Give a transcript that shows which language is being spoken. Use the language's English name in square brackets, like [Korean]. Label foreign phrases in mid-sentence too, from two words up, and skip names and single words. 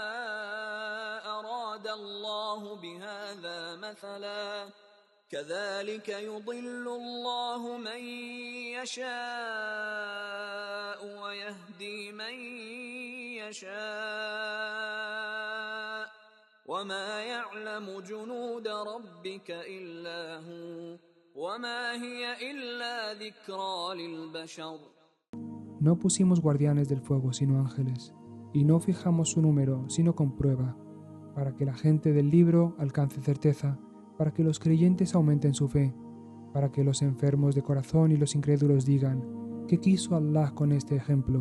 [Arabic] أراد الله بهذا مثلا كذلك يضل الله من يشاء ويهدي من يشاء وما يعلم جنود ربك إلا هو وما هي إلا ذكرى للبشر. [Spanish] No pusimos guardianes del fuego sino ángeles, y no fijamos su número sino con prueba, para que la gente del libro alcance certeza, para que los creyentes aumenten su fe, para que los enfermos de corazón y los incrédulos digan, ¿qué quiso Allah con este ejemplo?